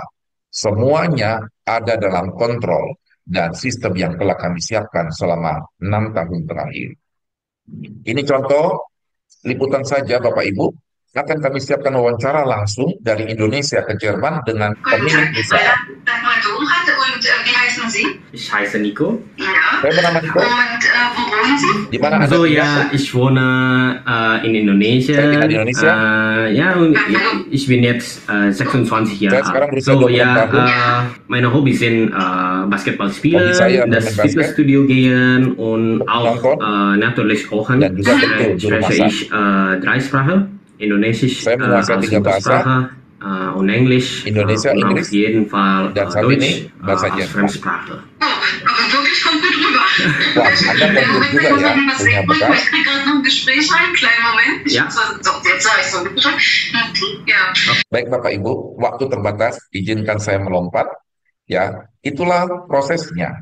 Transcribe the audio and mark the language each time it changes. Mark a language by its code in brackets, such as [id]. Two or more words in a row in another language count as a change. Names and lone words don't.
[id] Semuanya ada dalam kontrol dan sistem yang telah kami siapkan selama 6 tahun terakhir. Ini contoh liputan saja Bapak Ibu. Akan kami siapkan wawancara langsung dari Indonesia ke Jerman dengan pemilik usaha. [de] Ich heiße Nico. [id] Saya bernama Nico. Di mana Anda [de] Also [id] tinggal? [de] ja, ich wohne in Indonesia. [id] Saya tinggal di Indonesia. [de] Ja, und ich bin jetzt 26 [id] Saya [de] Jahre [id] sekarang [de] alt. [id] berusia [de] So [id] 26 [de] ja, [id] tahun. [de] meine Hobbys sind Basketball [id] Hobi saya [de] spielen, das [id] bermain basket, [de] Fitnessstudio gehen und auch [id] nonton, [de] natürlich kochen. [id] dan juga betul juru [de] Spreche [id] masak. [de] ich 3 Sprachen, Indonesisch [id] Saya menguasai [de] als [id] 3 bahasa, [de] Muttersprache und Englisch [id] Indonesia, [de] und auf [id] Inggris, [de] jeden Fall [id] dan saat [de] Deutsch [id] ini bahasa [de] als [id] Jerman. [de] Fremdsprache. [id] Wah, Anda komplit juga ya, punya bekal. Ja. Baik Bapak Ibu, waktu terbatas, izinkan saya melompat. Ya, itulah prosesnya.